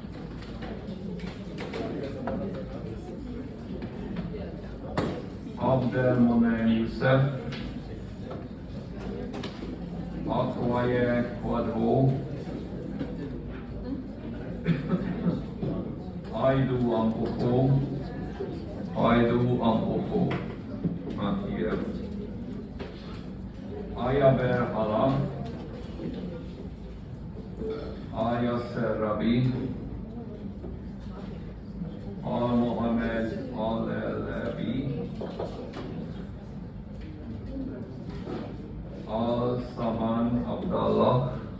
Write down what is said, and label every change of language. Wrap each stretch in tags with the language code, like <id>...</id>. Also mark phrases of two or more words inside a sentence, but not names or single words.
<en>Abdel Monen Yusuf. Akwaye Quadro. Aidu Ampofo. Aidu Ampofo. Not here. Ayaber Hala. Ayaser Rabi. Al Mohammed Al Elabi. Al Saman Abdallah.</en>